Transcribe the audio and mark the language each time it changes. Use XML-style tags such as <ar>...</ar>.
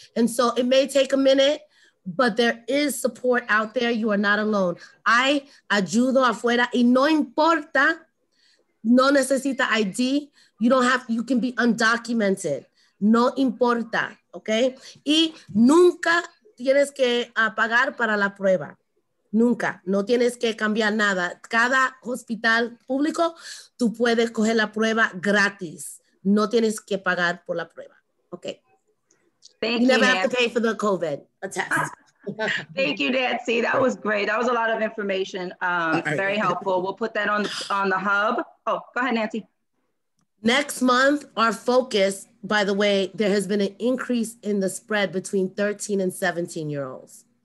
<en>And so it may take a minute, but there is support out there. You are not alone.</en> <es>Hay ayuda afuera y no importa, no necesita ID.</es> <en>You can be undocumented.</en> <es>No importa, okay? Y nunca tienes que pagar para la prueba. Nunca. No tienes que cambiar nada. Cada hospital público, tú puedes coger la prueba gratis. No tienes que pagar por la prueba.</es> <en>Okay. Thank you. never Nancy. have to pay for the COVID test. Thank you, Nancy. That was great. That was a lot of information. Very helpful. We'll put that on the hub. Oh, go ahead, Nancy. Next month, our focus, by the way, there has been an increase in the spread between 13 and 17-year-olds.</en>